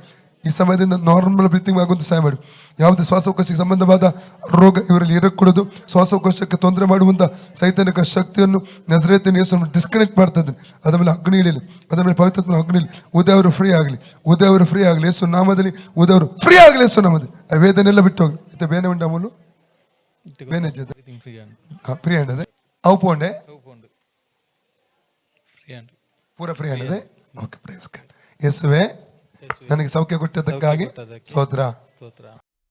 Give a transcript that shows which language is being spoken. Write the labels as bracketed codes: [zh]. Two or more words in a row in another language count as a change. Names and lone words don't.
[kn] ಈ ಸಮಯದಿಂದ [en] normal breathing [kn] ಆಗುವಂತ ಸಹಾಯ ಮಾಡಿ. ಯಾವುದೇ ಶ್ವಾಸಕೋಶಕ್ಕೆ ಸಂಬಂಧವಾದ ರೋಗ ಇವರಲ್ಲಿ ಇರಕೂಡದು. ಶ್ವಾಸಕೋಶಕ್ಕೆ ತೊಂದರೆ ಮಾಡುವಂತ ಸೈತಾನಿಕ ಶಕ್ತಿಯನ್ನು ನಜರೇತಿನ ಯೇಸುವನ್ನು ಡಿಸ್ಕನೆಕ್ಟ್ ಮಾಡ್ತಾ ಇದ್ದೇನೆ. ಅದರ ಮೇಲೆ ಅಗ್ನಿ ಇಳಿಯಲಿ, ಅದರ ಮೇಲೆ ಪವಿತ್ರಾತ್ಮನ ಅಗ್ನಿ ಇಳಿ. ಉದಯವರು ಫ್ರೀ ಆಗಲಿ, ಉದಯವರು ಫ್ರೀ ಆಗಲಿ ಯೇಸು ನಾಮದಲ್ಲಿ. ಉದಯವರು ಫ್ರೀ ಆಗಲಿ ಯೇಸು ನಾಮದಲ್ಲಿ. ಆ ವೇದನೆಲ್ಲ ಬಿಟ್ಟು ಹೋಗಲಿ. [tcy] ಇತ್ತೆ ಬೇನೆ ಉಂಡ ಅಮೂಲು ಬೇನೆ [en] free hand [tcy] ಅದೇ ಅವು ಪೋಂಡೆ ಪೂರ [en] free hand [tcy] ಅದೇ. [en] Okay, praise God. [kn] ಯೇಸುವೇ ನನಗೆ ಸೌಖ್ಯ ಕೊಟ್ಟದಕ್ಕಾಗಿ ಸ್ತೋತ್ರ.